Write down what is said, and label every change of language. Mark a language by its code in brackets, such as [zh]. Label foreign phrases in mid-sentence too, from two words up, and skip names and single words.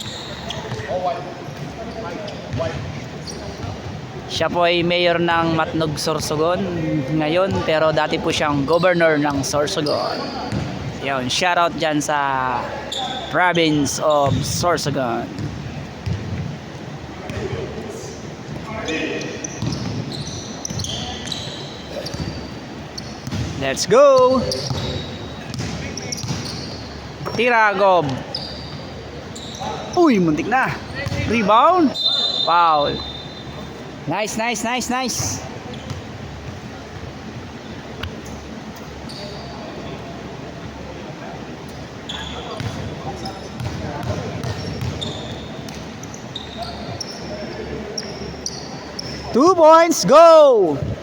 [tl] Siya po ay mayor ng Matnog, Sorsogon ngayon, pero dati po siyang governor ng Sorsogon. Yun, shoutout dyan sa [en] province of Sorsogon. Let's go! [tl] Tira, Gob. Uy, muntik na. Rebound. [en] Foul. Nice. 2 points, go!